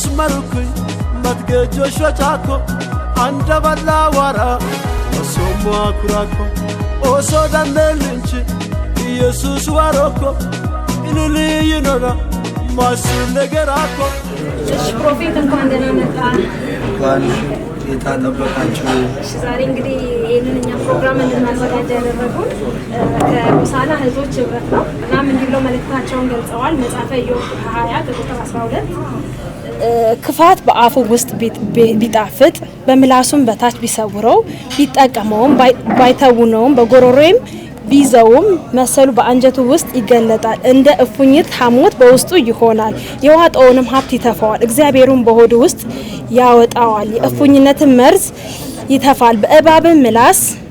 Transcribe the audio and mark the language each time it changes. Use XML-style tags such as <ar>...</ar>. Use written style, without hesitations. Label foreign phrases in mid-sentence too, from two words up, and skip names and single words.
<am>marukui matge Joshua chako anda balla wara osomo akurako oso dandelinchi Jesus waroko inuli yinona masule gerako ፕሮፌት እንኳን ደህና መጣ እንኳን ጌታ ጠበቃችሁ ዛሬ እንግዲህ ይሄንን እኛ ፕሮግራም እንድናዘጋጅ ያደረጉን ከሆሳዕና እህቶች ህብረት ነው። እናም እንዲህ ብለው መልእክታቸውን ገልጸዋል። መጽሐፈ ኢዮብ 20 ቁጥር 12 ክፋት በአፉ ውስጥ ቢጣፍጥ በምላሱም በታች ቢሰውረው ቢጠቀመውም ባይተውነውም ቢዘውም መሰሉ በአንጀቱ ውስጥ ይገለጣል። እንደ እፉኝት ሐሞት በውስጡ ይሆናል። የዋጠውንም ሀብት ይተፋዋል። እግዚአብሔሩን በሆዱ ውስጥ ያወጣዋል። የእፉኝነትን መርዝ ይተፋል። በእባብም ምላስ</am>